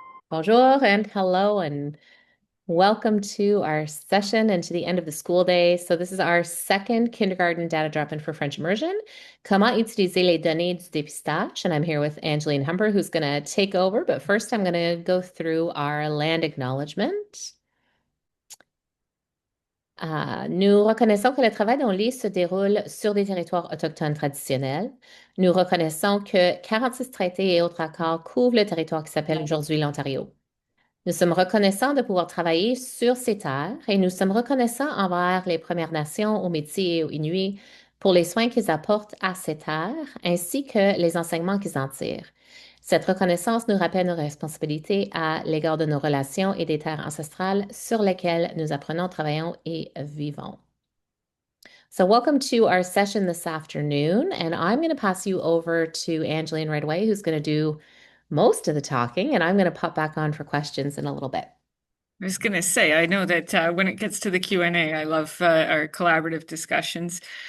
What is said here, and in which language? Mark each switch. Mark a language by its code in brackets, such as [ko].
[en] Bonjour and hello and welcome to our session and to the end of the school day. So this is our second kindergarten data drop-in for French immersion. [fr] Comment utiliser les données du dépistage? [en] And I'm here with Angeline Humber, who's going to take over. But first, I'm going to go through our land acknowledgement. [fr] Nous reconnaissons que le travail d'ONlit se déroule sur des territoires autochtones traditionnels. Nous reconnaissons que 46 traités et autres accords couvrent le territoire qui s'appelle aujourd'hui l'Ontario. Nous sommes reconnaissants de pouvoir travailler sur ces terres et nous sommes reconnaissants envers les Premières Nations, aux Métis et aux Inuits pour les soins qu'ils apportent à ces terres ainsi que les enseignements qu'ils en tirent. Cette reconnaissance nous rappelle nos responsabilités à l'égard de nos relations et des terres ancestrales sur lesquelles nous apprenons, travaillons et vivons. [en] So welcome to our session this afternoon, and I'm going to pass you over to Angeline right away, who's going to do most of the talking, and I'm going to pop back on for questions in a little bit. I was going to say, I know that when it gets to the Q&A, I love our collaborative discussions.